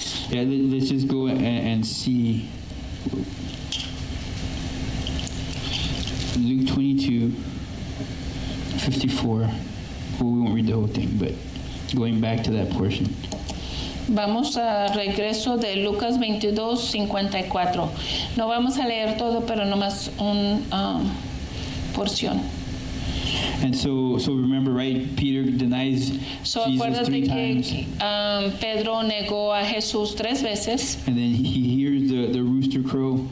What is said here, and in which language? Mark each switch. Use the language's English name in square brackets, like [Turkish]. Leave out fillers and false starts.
[English] Yeah, let's just go and see. Luke 22, 54. Well, we won't read the whole thing, but going back to that portion. [Spanish] Vamos a regreso de Lucas 22, 54. No vamos a leer todo, pero nomás una porción. [English] And so remember, right? Peter denies So Jesus [Spanish] acuérdate [English] 3 times, [Spanish] que Pedro negó a Jesús 3 veces [English] and then he hears the rooster crow.